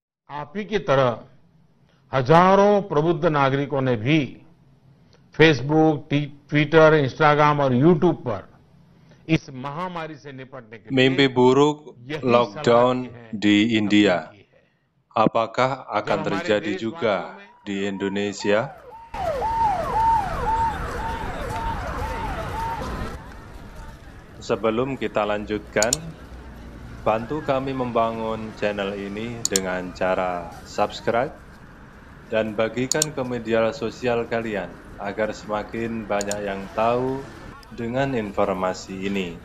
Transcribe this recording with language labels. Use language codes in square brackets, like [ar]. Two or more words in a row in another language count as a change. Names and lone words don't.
[hi] आप ही की तरह हजारों प्रबुद्ध नागरिकों ने भी फेसबुक, ट्विटर, इंस्टाग्राम और यूट्यूब पर इस महामारी से निपटने के [id] Mimpi [hi] लिए [id] buruk [hi] यही सलाह [id] lockdown [hi] दी है, [id] di [hi] अपील [id] India. [hi] की है। [id] Apakah [hi] जब [id] akan [hi] हमारे [id] terjadi juga [hi] देशवासियों में [id] di Indonesia? Sebelum kita lanjutkan, bantu kami membangun channel ini dengan cara subscribe dan bagikan ke media sosial kalian agar semakin banyak yang tahu dengan informasi ini.